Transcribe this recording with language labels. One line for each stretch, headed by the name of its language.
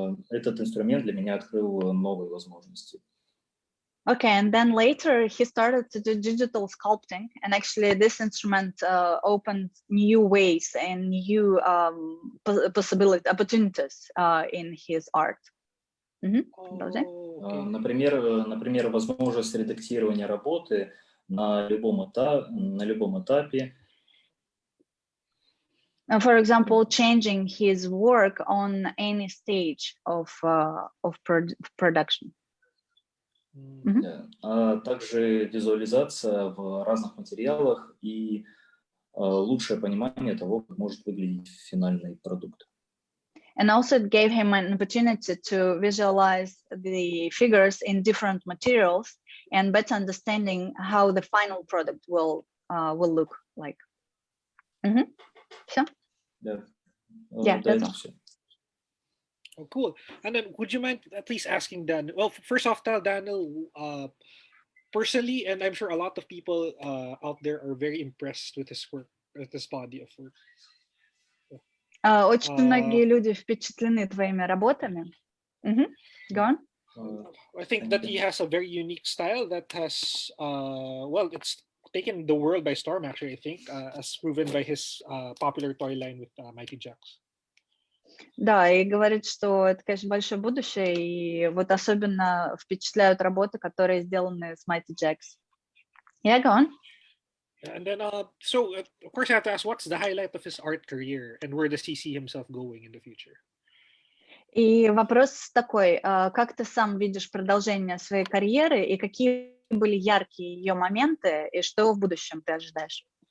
Russian: Этот инструмент для меня открыл новые возможности.
English: Okay, and then later he started to do digital sculpting, and actually this instrument opened new ways and new opportunities in his art.
Russian: Продолжай. Например, возможность редактирования работы на любом этапе.
English: For example, changing his work on any stage of production.
Russian: А также визуализация в разных материалах и лучшее понимание того, как может выглядеть финальный продукт.
English: And also it gave him an opportunity to visualize the figures in different materials and better understanding how the final product will look like.
Russian: Все? Да.
English: Yeah, that's all.
Russian: Все.
English: Oh, cool. And then would you mind at least asking Dan? Well, first off, tell Danil personally, and I'm sure a lot of people out there are very impressed with his work, with his body of work.
Russian: Очень многие люди впечатлены твоими работами.
English: Go on. I think that he has a very unique style that has, well, it's taken the world by storm, actually, I think, as proven by his popular toy line with Mighty Jacks.
Russian: Да, и говорит, что это, конечно, большое будущее, и вот особенно впечатляют работы, которые сделаны с Mighty Jacks.
English: Yeah, go on. And then, so of course, I have to ask, what's the highlight of his art career, and where does he see himself going in the future?
Russian: И вопрос такой: как ты сам видишь продолжение своей карьеры, и какие были яркие ее моменты, и что в будущем ты ожидаешь?